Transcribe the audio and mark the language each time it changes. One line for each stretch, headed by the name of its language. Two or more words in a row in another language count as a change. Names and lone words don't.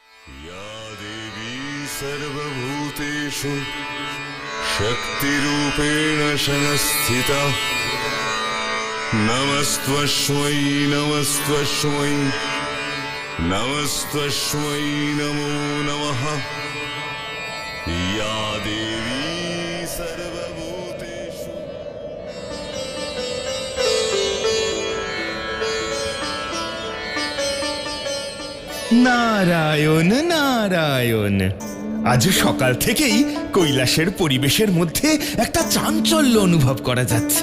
Sanskrit: या देवी सर्वभूतेषु शक्तिरूपेण संस्थिता नमस्त्वस्मै नमस्त्वस्मै नमस्त्वस्मै नमो नमः या देवी सर्वभूतेषु।
Bangla: নারায়ণ নারায়ণ। আজ সকাল থেকেই কৈলাসের পরিবেশের মধ্যে একটা চাঞ্চল্য অনুভব করা যাচ্ছে।